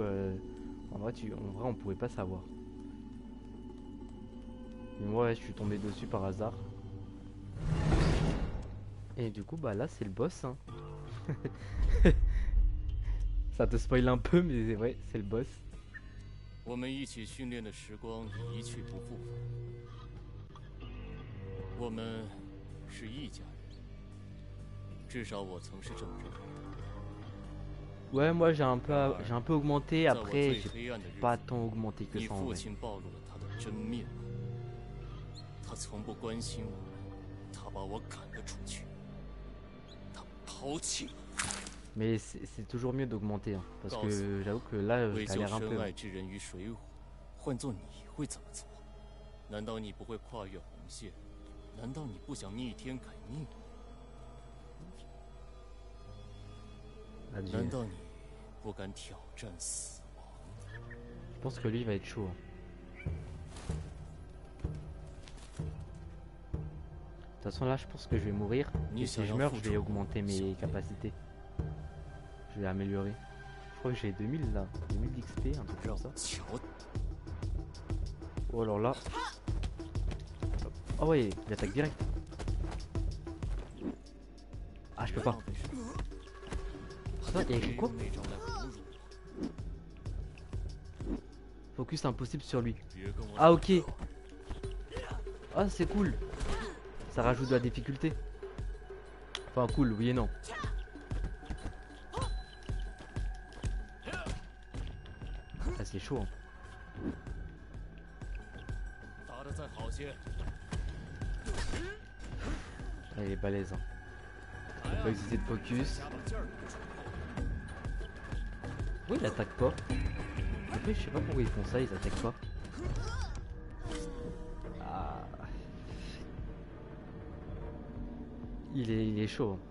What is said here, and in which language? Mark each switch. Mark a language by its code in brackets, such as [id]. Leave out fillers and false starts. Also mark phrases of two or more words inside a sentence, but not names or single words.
[fr] En vrai, on pouvait pas savoir. Mais moi, ouais, je suis tombé dessus par hasard. Et du coup, bah là, c'est le boss, hein. Ça te spoil un peu, mais c'est vrai, c'est le boss. [zh] 我们一起训练的时光一去不复返。我们是一家人，至少我曾是这么认为。 [fr] Ouais, moi j'ai un peu augmenté, [zh] 在我 [fr] après [zh] 最 [fr] j'ai [zh] 黑暗的日 [fr] pas [zh] 子， [fr] tant augmenté que [zh] 你 [fr] ça en [zh] 父 [fr] vrai. [zh] 亲暴露了他的真面目。他从不关心我，他把我赶了出去，他抛弃了我。 [fr] Mais c'est toujours mieux d'augmenter, hein, parce [zh] 告诉 [fr] que j'avoue que là je [zh] 为救 [fr] galère un [zh] 深 [fr] peu. [zh] 爱之人于水火，换做你会怎么做？难道你不会跨越红线？难道你不想逆天改命？ [fr] Adieu. [zh] 难道你不敢挑战死亡？ [fr] Je pense que lui va être chaud, hein. De toute façon là je pense que je vais mourir. Et si je meurs je vais augmenter mes capacités. Je vais améliorer. Je crois que j'ai 2000 là. 2000 d'XP, un truc comme ça. [zh] 瞧， [fr] Oh alors là. Oh ouais, il attaque direct. Ah je peux pas. [zh] 浪费时间， [fr] Attends, il y a écrit [zh] 别 [fr] quoi? [zh] 用那招来侮辱我， [fr] Focus impossible sur lui. [zh] 别跟我 [fr] Ah ok. Ah c'est cool. Ça rajoute de la difficulté. Enfin cool, oui et non. Ah c'est chaud, hein. [zh] 打得再好些。 [fr] Ah, il est balèze, hein. Faut pas hésiter de focus. Oui, il attaque pas. Après, je sais pas pourquoi ils font ça, ils attaquent pas. Ah. Il est chaud, hein.